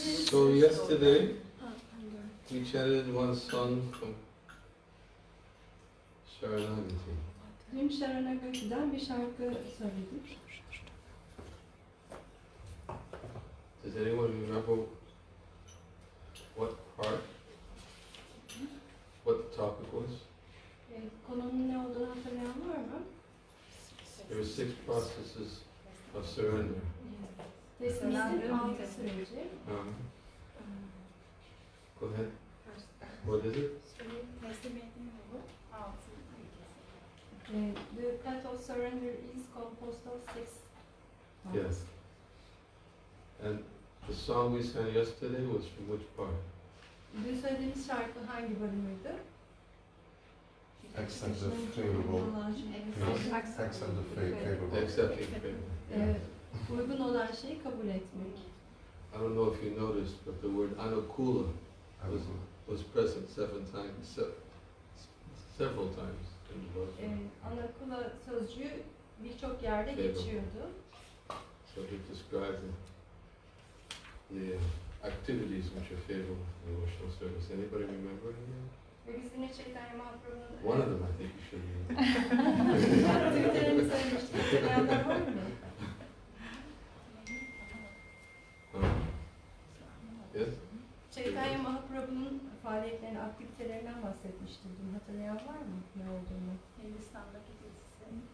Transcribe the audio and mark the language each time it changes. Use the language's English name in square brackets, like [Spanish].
[English] So yesterday we chanted one song from Sharanagati. [Turkish] Dün Sharanagati'den bir şarkı söyledik. [English] Does anyone remember what part? What the topic was? [Turkish] Konunun ne olduğunu hatırlayan var mı? [English] There were 6 processes of surrender. [Turkish] Teslimin 6 süreci. [English] Go ahead. What is it? The path of surrender is composed of 6 parts. Yes. And the song we sang yesterday was from which part? [Turkish] Dün söylediğimiz şarkı hangi bölümüydü? [English] Accept the favorable. Accept the favorable. Accepting favor. [Turkish] Uygun olan şeyi kabul etmek. [English] I don't know if you noticed, but the word anukula was present 7 times, several times in the book. [Turkish] Anakula sözcüğü birçok yerde geçiyordu. [English] So it describes the activities which are favorable in devotional service. Anybody remember any? [Turkish] Ve biz yine Chaitanya Mahaprabhu'nun [English] One of them I think you should remember. [Turkish] aktivitelerini söylemiştik. Hatırlayanlar var mı? [English] Yes? [Turkish] Chaitanya Mahaprabhu'nun faaliyetlerini, aktivitelerinden bahsetmiştim. Dün hatırlayan var mı ne olduğunu? Hindistan'daki gezisi.